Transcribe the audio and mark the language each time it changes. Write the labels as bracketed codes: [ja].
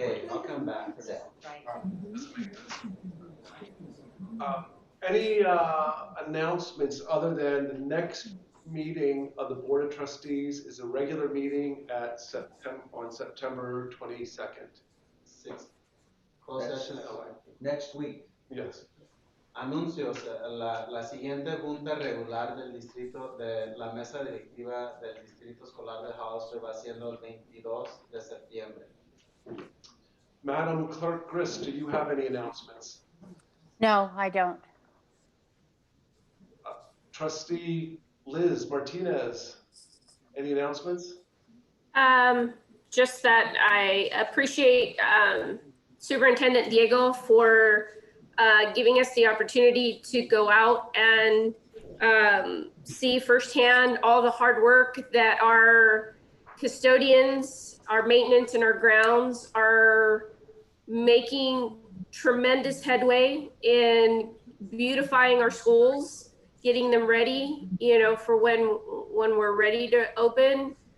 [en] day. I'll come back. Any announcements other than the next meeting of the Board of Trustees is a regular meeting at on September 22nd? Six, closed That's session at LA. next week. Yes. [es] Anuncios, la siguiente junta regular del distrito, de la mesa directiva del distrito escolar de Hollister va siendo el 22 de septiembre. [en] Madam Clerk Grist, do you have any announcements? No, I don't. Trustee Liz Martinez, any announcements? Just that I appreciate Superintendent Diego for giving us the opportunity to go out and see firsthand all the hard work that our custodians, our maintenance, and our grounds are making tremendous headway in beautifying our schools, getting them ready, for when we're ready to open.